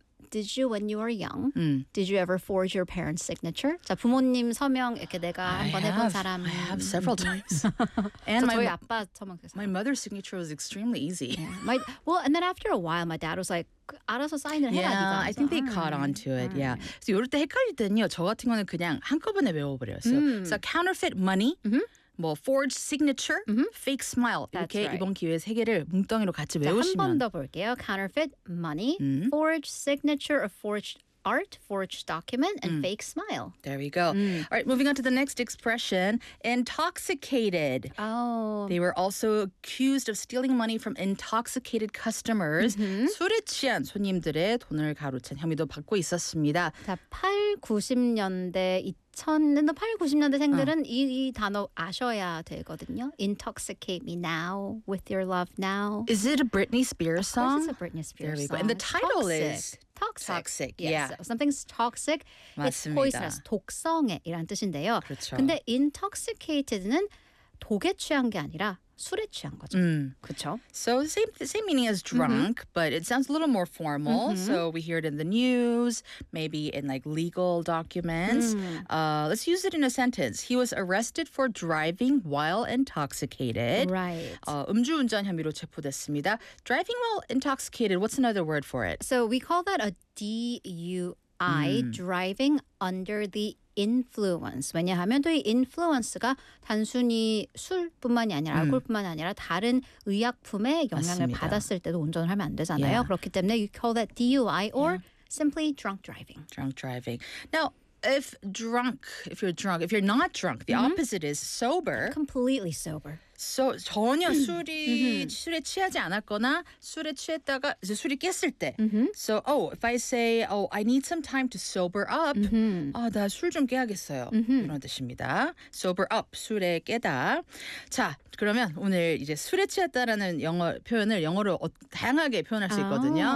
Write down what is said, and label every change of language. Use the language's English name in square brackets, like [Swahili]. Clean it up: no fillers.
[English] Did you, when you were young, did you ever forge your parents' signature? [Korean] 자, 부모님 서명 이렇게 내가 한번 해본 사람. [English] I have several times. [Korean] And so 저희 아빠 서명 [English] My mother's signature was extremely easy. Yeah. And then after a while, my dad was like, [Korean] 알아서 사인을 해라. [English] Yeah, I think they caught on to it, yeah. [Korean] So 이럴 때 헷갈릴 때는요, 저 같은 거는 그냥 한꺼번에 외워버려요. [English] So counterfeit money. Mm-hmm. 뭐 forged signature, fake smile. That's [Korean] 이렇게 [English] right. [Korean] 이번 기회에 세 개를 뭉덩이로 같이 외우시면 한 번 더 볼게요. [English] Counterfeit money, forged signature, a forged art, forged document, and fake smile. There we go. All right, moving on to the next expression. Intoxicated. Oh. They were also accused of stealing money from intoxicated customers. Mm-hmm. [Korean] 술에 취한 손님들의 돈을 가로챈 혐의도 받고 있었습니다. 자, 8-90년대 2000, 80-90년대생들은 이 단어 아셔야 되거든요. [English] Intoxicate me now with your love now. Is it a Britney Spears song? Of course it's a Britney Spears song. There we go. And the title Toxic. Is... Toxic. Yes. Yeah. Something's toxic. [Korean] 맞습니다. [English] It's poisonous. [Korean] 독성에 이란 뜻인데요. 그렇죠. 근데 intoxicated는 독에 취한 게 아니라 술에 취한 거죠. 그렇죠. [English] So same meaning as drunk, but it sounds a little more formal. So we hear it in the news, maybe in like legal documents. Let's use it in a sentence. He was arrested for driving while intoxicated. Right. [Korean] 음주운전 혐의로 체포됐습니다. [English] Driving while intoxicated. What's another word for it? So we call that a DUI, driving under the influence. [Korean] 왜냐하면 또 이 influence가 단순히 술뿐만이 아니라 알코올뿐만이 아니라 다른 의약품의 영향을 맞습니다. 받았을 때도 운전을 하면 안 되잖아요. [English] Yeah. [Korean] 그렇기 때문에 [English] you call that DUI or simply drunk driving. Drunk driving. Now, if you're not drunk, the opposite is sober. Completely sober. [Korean] So 전혀 술이 술에 취하지 않았거나 술에 취했다가 이제 술이 깼을 때. [English] So oh, if I say oh, I need some time to sober up. [Korean] 아, 나 술 좀 깨야겠어요. 이런 뜻입니다. Sober up, 술에 깨다. 자, 그러면 오늘 이제 술에 취했다라는 영어 표현을 영어로 다양하게 표현할 수 있거든요.